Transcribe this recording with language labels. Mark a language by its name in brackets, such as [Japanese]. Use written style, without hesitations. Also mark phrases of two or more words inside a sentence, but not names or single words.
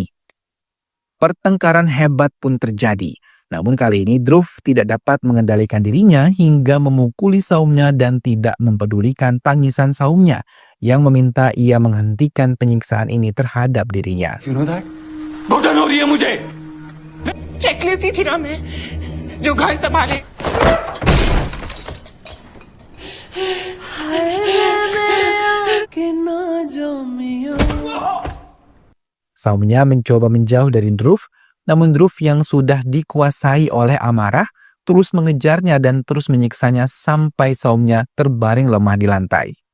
[Indonesian] Pertengkaran hebat pun terjadi. Namun kali ini Dhruv tidak dapat mengendalikan dirinya hingga memukuli saumnya dan tidak mempedulikan tangisan saumnya yang meminta ia menghentikan penyiksaan ini terhadap dirinya. [English] You know that? [Hindi] घुटन हो रही है मुझे चेकलिस्ट ही थी ना मैं जो घर संभाले. [Indonesian] Saumnya mencoba menjauh dari Dhruv, namun Dhruv yang sudah dikuasai oleh amarah terus mengejarnya dan terus menyiksanya sampai saumnya terbaring lemah di lantai.